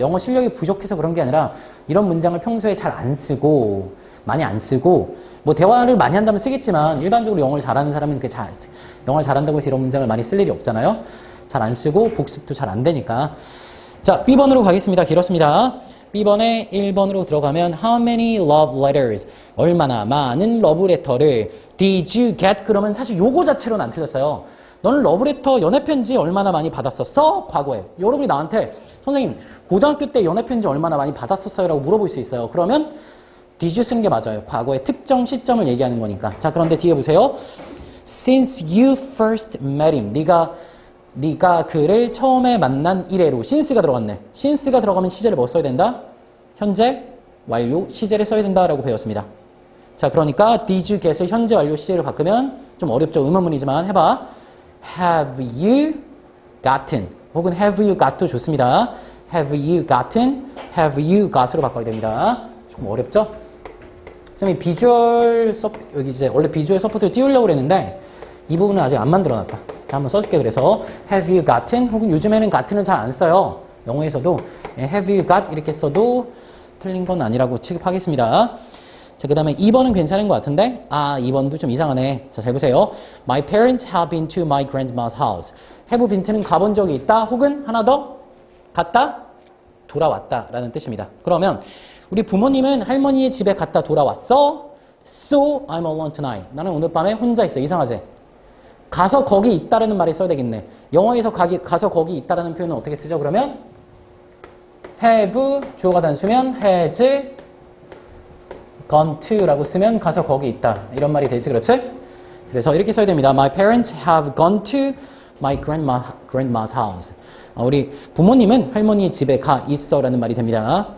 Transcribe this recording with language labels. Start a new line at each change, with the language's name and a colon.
Korean: 영어 실력이 부족해서 그런 게 아니라 이런 문장을 평소에 잘 안 쓰고 많이 안 쓰고 뭐 대화를 많이 한다면 쓰겠지만 일반적으로 영어를 잘하는 사람은 영어를 잘한다고 해서 이런 문장을 많이 쓸 일이 없잖아요. 잘 안 쓰고 복습도 잘 안 되니까. 자, B번으로 가겠습니다. 길었습니다. B번에 1번으로 들어가면
English: How many love letters?
Korean: 얼마나 많은 러브레터를
English: Did you get?
Korean: 그러면 사실 요거 자체로는 안 틀렸어요. 너는 러브레터 연애편지 얼마나 많이 받았었어? 과거에. 여러분이 나한테 선생님 고등학교 때 연애편지 얼마나 많이 받았었어요? 라고 물어볼 수 있어요. 그러면 Did you 쓰는 게 맞아요. 과거의 특정 시점을 얘기하는 거니까. 자, 그런데 뒤에 보세요.
English: Since you first met him.
Korean: 네가 그를 처음에 만난 이래로 since가 들어갔네. since가 들어가면 시제를 뭐 써야 된다? 현재 완료 시제를 써야 된다라고 배웠습니다. 자, 그러니까
English: did you get
Korean: 을 현재 완료 시제로 바꾸면 좀 어렵죠. 의문문이지만 해봐.
English: Have you gotten
Korean: 혹은
English: have you got도
Korean: 좋습니다.
English: Have you gotten, have you got으로
Korean: 바꿔야 됩니다. 조금 어렵죠? 선생님이 비주얼 여기 이제 원래 비주얼 서포트를 띄우려고 그랬는데 이 부분은 아직 안 만들어놨다. 자, 한번 써줄게. 그래서
English: have you gotten
Korean: 혹은 요즘에는 gotten을 잘 안 써요. 영어에서도
English: have you got
Korean: 이렇게 써도 틀린 건 아니라고 취급하겠습니다. 자, 그 다음에 2번은 괜찮은 것 같은데 2번도 좀 이상하네. 자, 잘 보세요.
English: My parents have been to my grandma's house.
Korean: have been는 가본 적이 있다 혹은 하나 더 갔다 돌아왔다 라는 뜻입니다. 그러면 우리 부모님은 할머니의 집에 갔다 돌아왔어.
English: So I'm alone tonight.
Korean: 나는 오늘 밤에 혼자 있어. 이상하지? 가서 거기 있다라는 말이 써야 되겠네. 영어에서 가서 거기 있다라는 표현은 어떻게 쓰죠? 그러면 have 주어가 단수면
English: has gone to
Korean: 라고 쓰면 가서 거기 있다. 이런 말이 되지, 그렇지? 그래서 이렇게 써야 됩니다.
English: My parents have gone to my grandma's house.
Korean: 우리 부모님은 할머니의 집에 가 있어 라는 말이 됩니다.